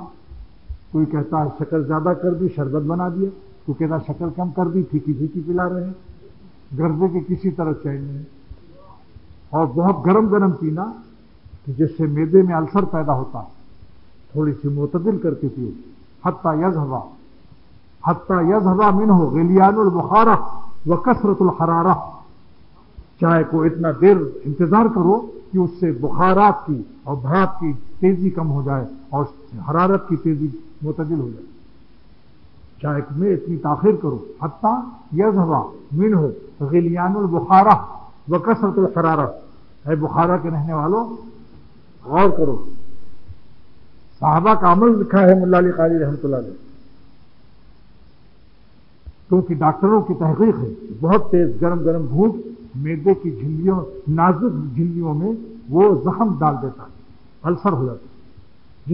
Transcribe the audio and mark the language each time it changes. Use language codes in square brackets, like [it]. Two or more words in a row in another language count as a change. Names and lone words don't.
[ur] کوئی کہتا ہے شکر زیادہ کر دی، شربت بنا دیا. کوئی کہتا ہے شکر کم کر دی، پھیکی پھیکی پلا رہے ہیں. گردے کے کسی طرح چین نہیں. اور بہت گرم گرم پینا کہ جس سے معدے میں السر پیدا ہوتا ہے، تھوڑی سی معتدل کر کے پیو. [ar] حتی یذهب منه غلیان البخارہ وکثرت الحرارہ. [ur] چائے کو اتنا دیر انتظار کرو کہ اس سے بخارات کی اور بھاپ کی تیزی کم ہو جائے اور حرارت کی تیزی معتدل ہو جائے. چائے میں اتنی تاخیر کرو. [ar] حتی یذهب منه غلیان البخارہ وکثرت الحرارہ. [ur] اے بخارا کے رہنے والوں غور کرو. صحابہ کا عمل لکھا ہے ملا علی قاری رحمۃ اللہ علیہ، کیونکہ ڈاکٹروں کی تحقیق ہے بہت تیز گرم گرم بھوک معدے کی جھلیوں، نازک جھلیوں میں وہ زخم ڈال دیتا ہے، السر ہو جاتا ہے.